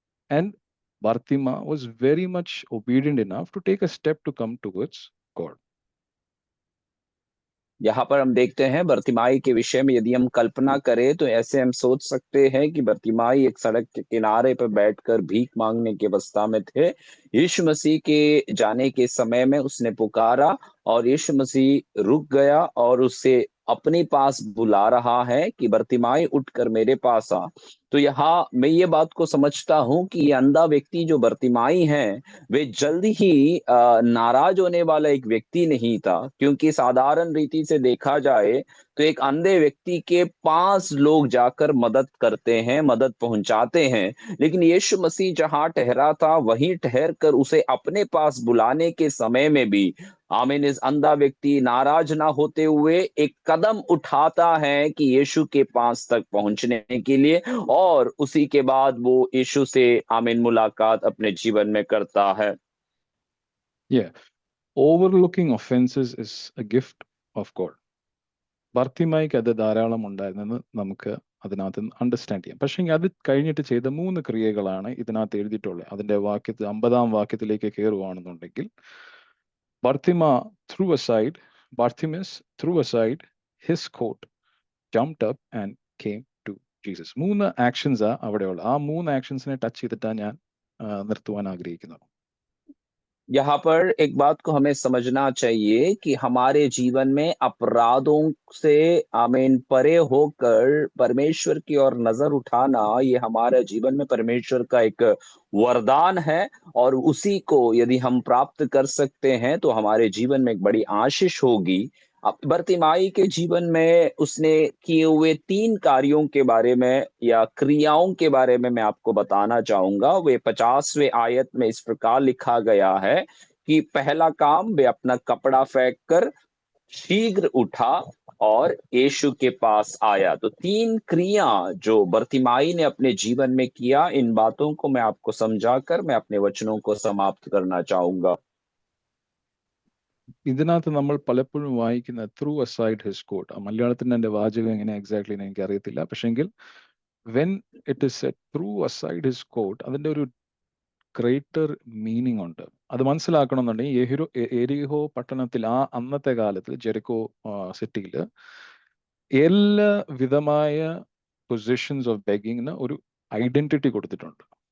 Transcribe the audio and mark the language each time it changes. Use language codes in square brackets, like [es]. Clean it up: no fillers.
[en] And Bartima was very much obedient enough to take a step to come towards God. [hi] यहाँ पर हम देखते हैं बर्तिमाई के विषय में, यदि हम कल्पना करें तो ऐसे हम सोच सकते हैं कि बर्तिमाई एक सड़क के किनारे पर बैठकर भीख मांगने की अवस्था में थे। यीशु मसीह के जाने के समय में उसने पुकारा और यीशु मसीह रुक गया और उससे अपने पास बुला रहा है कि बर्तिमाई उठकर मेरे पास आ। तो यहाँ मैं ये बात को समझता हूँ कि ये अंधा व्यक्ति जो बर्तिमाई है, वे जल्द ही नाराज होने वाला एक व्यक्ति नहीं था, क्योंकि साधारण रीति से देखा जाए तो एक अंधे व्यक्ति के पास लोग जाकर मदद करते हैं, मदद पहुंचाते हैं। लेकिन यीशु मसीह जहां ठहरा था वहीं ठहर कर उसे अपने पास बुलाने के समय में भी आमीन, इस अंधा व्यक्ति नाराज ना होते हुए एक कदम उठाता है कि यीशु के पास तक पहुंचने के लिए, और उसी के बाद वो यीशु से आमीन मुलाकात अपने जीवन में करता है। [en] Yeah, overlooking offenses is a gift of God. [ml] ബർത്തിമായിക്ക് അത് ധാരാളം ഉണ്ടായിരുന്നെന്ന് നമുക്ക് അതിനകത്ത് അണ്ടർസ്റ്റാൻഡ് ചെയ്യാം. പക്ഷേ അത് കഴിഞ്ഞിട്ട് ചെയ്ത 3 ക്രിയകളാണ് ഇതിനകത്ത് എഴുതിയിട്ടുള്ളത്. അതിന്റെ 50-ാം വാക്യത്തിലേക്ക് കയറുകയാണെന്നുണ്ടെങ്കിൽ, [en] Bartimaeus threw aside his coat, jumped up and came to Jesus. [ml] 3 ആക്ഷൻസാ അവിടെയുള്ളത്. ആ 3 ആക്ഷൻസിനെ ടച്ച് ചെയ്തിട്ടാണ് ഞാൻ നിർത്തുവാൻ ആഗ്രഹിക്കുന്നത്. [hi] यहाँ पर एक बात को हमें समझना चाहिए कि हमारे जीवन में अपराधों से आमीन परे होकर परमेश्वर की ओर नजर उठाना, ये हमारे जीवन में परमेश्वर का एक वरदान है, और उसी को यदि हम प्राप्त कर सकते हैं तो हमारे जीवन में एक बड़ी आशीष होगी। अब बर्तिमाई के जीवन में उसने किए हुए 3 कार्यों के बारे में या क्रियाओं के बारे में मैं आपको बताना चाहूंगा। वे 50वें आयत में इस प्रकार लिखा गया है कि पहला काम, वे अपना कपड़ा फेंक कर शीघ्र उठा और यीशु के पास आया। तो 3 क्रिया जो बर्तिमाई ने अपने जीवन में किया, इन बातों को मैं आपको समझाकर मैं अपने वचनों को समाप्त करना चाहूंगा। [ml] ഇതിനകത്ത് നമ്മൾ പലപ്പോഴും വായിക്കുന്ന [en] threw aside his coat, [ml] മലയാളത്തിന്റെ എൻ്റെ വാചകം എങ്ങനെ എക്സാക്ട്ലി എനിക്ക് അറിയത്തില്ല. പക്ഷെങ്കിൽ [en] when it is said threw aside his coat, [ml] അതിന്റെ ഒരു ഗ്രേറ്റർ മീനിങ് ഉണ്ട്. അത് മനസ്സിലാക്കണമെന്നുണ്ടെങ്കിൽ എരിഹോ പട്ടണത്തിൽ ആ അന്നത്തെ കാലത്ത് ജെറിക്കോ സിറ്റിയിൽ എല്ലാ വിധമായ [en] positions of ബെഗിങ്ങിന് [ml] ഒരു ഐഡന്റിറ്റി കൊടുത്തിട്ടുണ്ട്.